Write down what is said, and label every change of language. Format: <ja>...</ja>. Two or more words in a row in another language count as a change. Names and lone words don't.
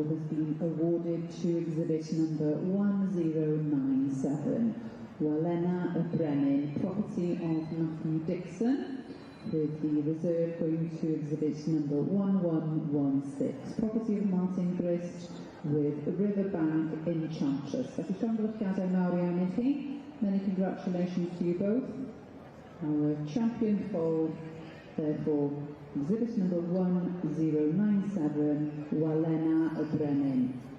<en>has been awarded to exhibit number 1097, Walena Brennan, property of Matthew Dixon, with the reserve going to exhibit number 1116, property of Martin Grist, with Riverbank Enchantress.</en> <cy>Felly llongyfarchiadau mawr iawn I chi.</cy> <en>Many congratulations to you both. Our champion foal, therefore, exhibit number 1097, Walena Brennan.</en>